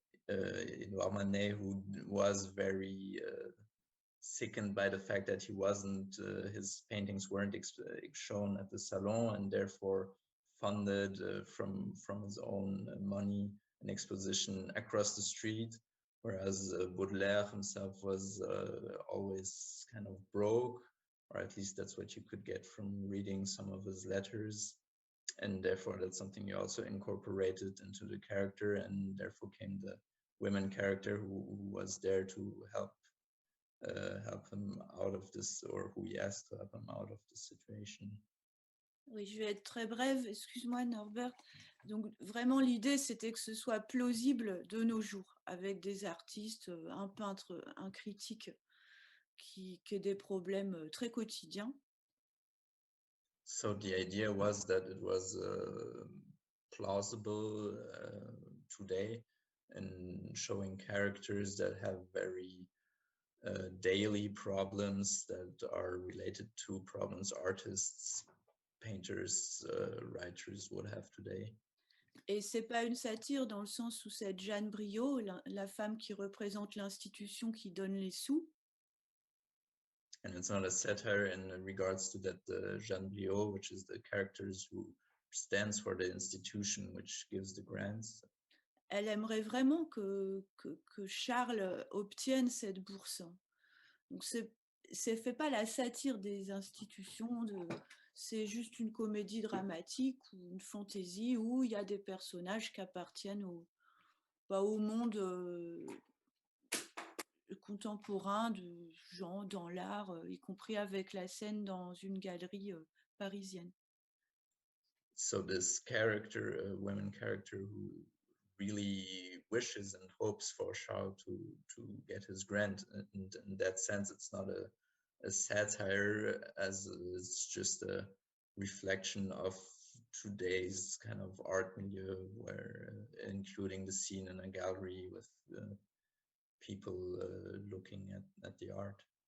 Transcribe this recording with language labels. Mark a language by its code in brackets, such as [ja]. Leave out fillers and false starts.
[en] Edouard Manet, who was very sickened by the fact that he wasn't, his paintings weren't shown at the Salon, and therefore funded from his own money an exposition across the street, whereas Baudelaire himself was always kind of broke, or at least that's what you could get from reading some of his letters. And therefore that's something you also incorporated into the character, and therefore came the women character who was there to help him out of this, or who he asked to help him out of the situation. [fr] Oui, je vais être très brève, excuse-moi Norbert. Donc vraiment l'idée c'était que ce soit plausible de nos jours, avec des artistes, un peintre, un critique qui ait des problèmes très quotidiens. [en] So the idea was that it was plausible today, and showing characters that have very daily problems that are related to problems artists, painters, writers would have today. [fr] Et c'est pas une satire dans le sens où cette Jeanne Brio, la femme qui représente l'institution qui donne les sous. [en] And it's not a satire in regards to that Jeanne Brio, which is the characters who stands for the institution which gives the grants. [fr] Elle aimerait vraiment que Charles obtienne cette bourse. Donc c'est fait pas la satire des institutions, c'est juste une comédie dramatique ou une fantaisie où il y a des personnages qui appartiennent au monde contemporain de gens dans l'art, y compris avec la scène dans une galerie parisienne. [en] So this character, a women character who really wishes and hopes for Charles to get his grant, and in that sense it's not a satire, as it's just a reflection of today's kind of art milieu, where including the scene in a gallery with people looking at the art.